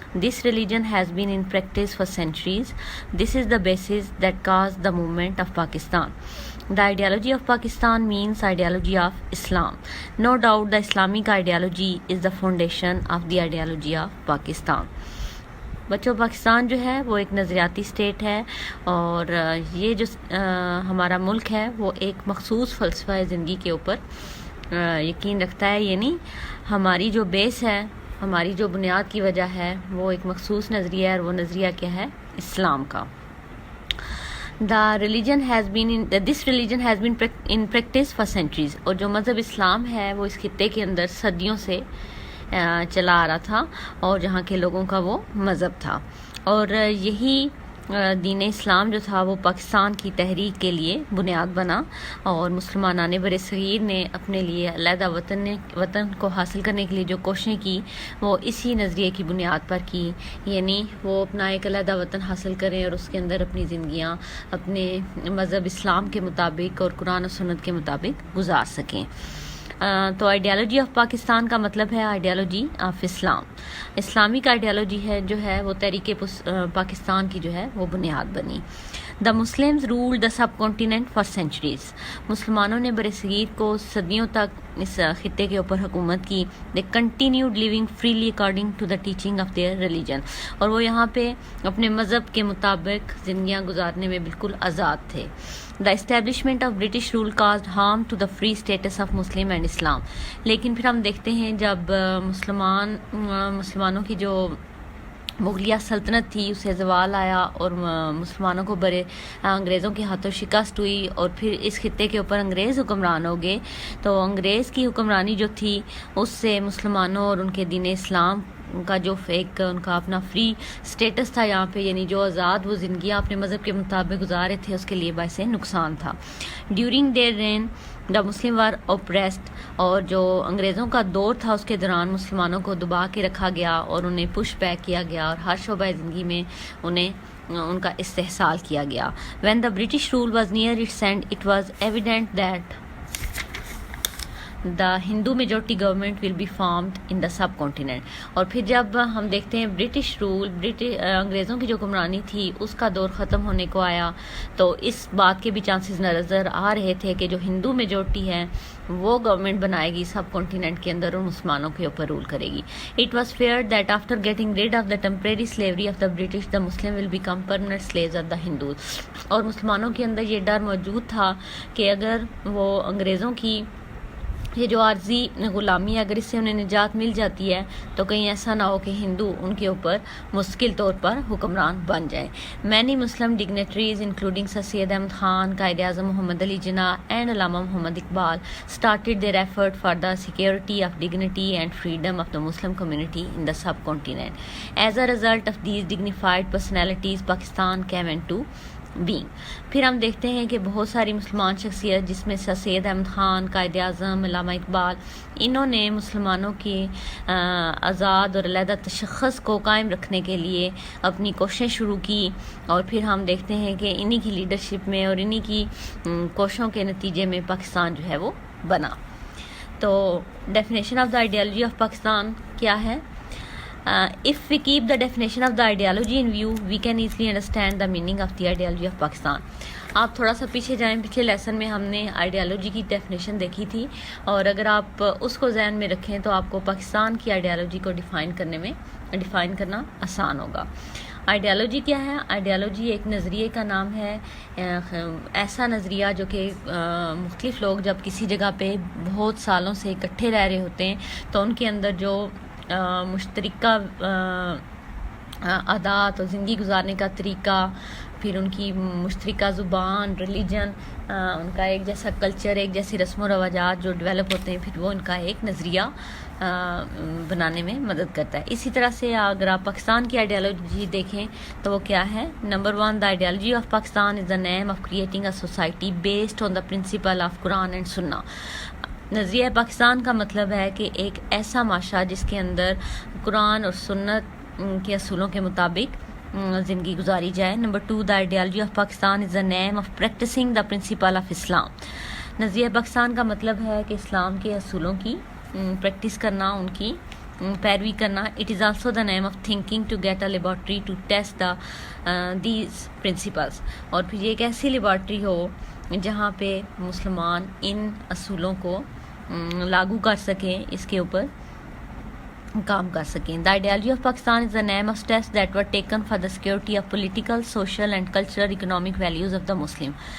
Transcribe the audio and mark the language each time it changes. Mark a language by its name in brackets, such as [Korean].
[English] This religion has been in practice for centuries. This is the basis that caused the movement of Pakistan. The ideology of Pakistan means ideology of Islam. No doubt the Islamic ideology is the foundation of the ideology of Pakistan. [Urdu] بچوں پاکستان جو ہے وہ ایک نظریاتی state ہے اور یہ جو ہمارا ملک ہے وہ ایک مخصوص فلسفہ زندگی کے اوپر یقین رکھتا ہے. یعنی ہماری جو بیس ہے، ہماری جو بنیاد کی وجہ ہے وہ ایک مخصوص نظریہ ہے اور وہ نظریہ کیا ہے؟ اسلام کا. [English] This religion has been in practice for centuries. [Urdu] اور جو مذہب اسلام ہے وہ اس خطے کے اندر صدیوں سے چلا آ رہا تھا اور جہاں کے لوگوں کا وہ مذہب تھا. اور یہی دین اسلام جو تھا وہ پاکستان کی تحریک کے لیے بنیاد بنا اور مسلمانان بر صغیر نے اپنے لیے علیحدہ وطن کو حاصل کرنے کے لیے جو کوششیں کی وہ اسی نظریے کی بنیاد پر کی. یعنی وہ اپنا ایک علیحدہ وطن حاصل کریں اور اس کے اندر اپنی زندگیاں اپنے مذہب اسلام کے مطابق اور قرآن و سنت کے مطابق گزار سکیں. تو [English] ideology of Pakistan [Urdu] کا مطلب ہے [English] Ideology of Islam. [Urdu] Islamic ideology ہے جو ہے وہ تحریک پاکستان کی جو ہے وہ بنیاد بنی. [English] The Muslims rule the subcontinent for centuries. [Urdu] مسلمانوں نے بر صغیر کو صدیوں تک اس خطے کے اوپر حکومت کی. [English] They continued living freely according to the teaching of their religion. [Urdu] اور وہ یہاں پہ اپنے مذہب کے مطابق زندگیاں گزارنے میں بالکل آزاد تھے. [English] The establishment of British rule caused harm to the free status of Muslim and Islam. [Urdu] لیکن پھر ہم دیکھتے ہیں جب مسلمانوں کی جو مغلیہ سلطنت تھی اسے زوال آیا اور مسلمانوں کو بڑے انگریزوں کے ہاتھوں شکست ہوئی اور پھر اس خطے کے اوپر انگریز حکمران ہو گئے. تو انگریز کی حکمرانی جو تھی اس سے مسلمانوں اور ان کے دین اسلام کا جو ایک ان کا اپنا فری سٹیٹس تھا یہاں پہ، یعنی جو آزاد وہ زندگیاں اپنے مذہب کے مطابق گزارے تھے، اس کے لیے باعث نقصان تھا. [English] During their reign the Muslim were oppressed. [Urdu] اور جو انگریزوں کا دور تھا اس کے دوران مسلمانوں کو دبا کے رکھا گیا اور انہیں پش بیک کیا گیا اور ہر شعبہ زندگی میں ان کا استحصال کیا گیا. [English] When the British rule was near its end it was evident that the Hindu majority government will be formed in the subcontinent. [Urdu] اور پھر جب ہم دیکھتے ہیں برٹش رول انگریزوں کی جو حکمرانی تھی اس کا دور ختم ہونے کو آیا تو اس بات کے بھی چانسز نظر آ رہے تھے کہ جو ہندو میجورٹی ہے وہ گورنمنٹ بنائے گی سب کانٹیننٹ کے اندر اور مسلمانوں کے اوپر رول کرے گی. [English] It was fear that after getting rid of the temporary slavery of the British the Muslim will become permanent slaves of the Hindus. [Urdu] اور مسلمانوں کے اندر یہ ڈر موجود تھا کہ اگر وہ انگریزوں کی یہ جو عارضی غلامی ہے اگر اس سے انہیں نجات مل جاتی ہے تو کہیں ایسا نہ ہو کہ ہندو ان کے اوپر مستقل طور پر حکمران بن جائیں. [English] Many Muslim dignitaries including Sir Syed Ahmad Khan, Quaid Azam Muhammad Ali Jinnah and Allama Muhammad Iqbal started their effort for the security of dignity and freedom of the Muslim community in the subcontinent. As a result of these dignified personalities, Pakistan came into being. [Urdu] پھر ہم دیکھتے ہیں کہ بہت ساری مسلمان شخصیت جس میں سر سید احمد خان، قائد اعظم، علامہ اقبال، انہوں نے مسلمانوں کے آزاد اور علیحدہ تشخص کو قائم رکھنے کے لیے اپنی کوششیں شروع کی. اور پھر ہم دیکھتے ہیں کہ انہی کی لیڈرشپ میں اور انہی کی کوششوں کے نتیجے میں پاکستان جو ہے وہ بنا. تو definition of the ideology of Pakistan کیا ہے؟ [English] If we keep the definition of the ideology in view, we can easily understand the meaning of the ideology of Pakistan. [Urdu] آپ تھوڑا سا پیچھے جائیں، پچھلے لیسن میں ہم نے آئیڈیالوجی کی ڈیفینیشن دیکھی تھی اور اگر آپ اس کو ذہن میں رکھیں تو آپ کو پاکستان کی آئیڈیالوجی کو ڈیفائن کرنا آسان ہوگا. آئیڈیالوجی کیا ہے؟ آئیڈیالوجی ایک نظریے کا نام ہے، ایسا نظریہ جو کہ مختلف لوگ جب کسی جگہ پہ بہت سالوں سے اکٹھے رہ رہے ہوتے ہیں تو ان کے اندر جو مشترکہ عادات اور زندگی گزارنے کا طریقہ، پھر ان کی مشترکہ زبان، ریلیجن، ان کا ایک جیسا کلچر، ایک جیسی رسم و رواجات جو ڈیولپ ہوتے ہیں، پھر وہ ان کا ایک نظریہ بنانے میں مدد کرتا ہے. اسی طرح سے اگر آپ پاکستان کی آئیڈیالوجی دیکھیں تو وہ کیا ہے. [English] Number 1، the ideology of Pakistan is the name of creating a society based on the principle of Quran and Sunnah. [Urdu] نظریہ پاکستان کا مطلب ہے کہ ایک ایسا معاشرہ جس کے اندر قرآن اور سنت کے اصولوں کے مطابق زندگی گزاری جائے. [English] Number 2، the ideology of Pakistan is the name of practising the principle of Islam. [Urdu] نظریہ پاکستان کا مطلب ہے کہ اسلام کے اصولوں کی پریکٹس کرنا، ان کی پیروی کرنا. [English] It is also the name of thinking to get a laboratory to test the these principles. [Urdu] اور پھر یہ ایک ایسی لیبارٹری ہو جہاں پہ مسلمان ان اصولوں کو لاگو کر سکیں، اس کے اوپر کام کر سکیں. [English] The ideology of Pakistan is the name of steps that were taken for the security of political, social and cultural economic values of the Muslim.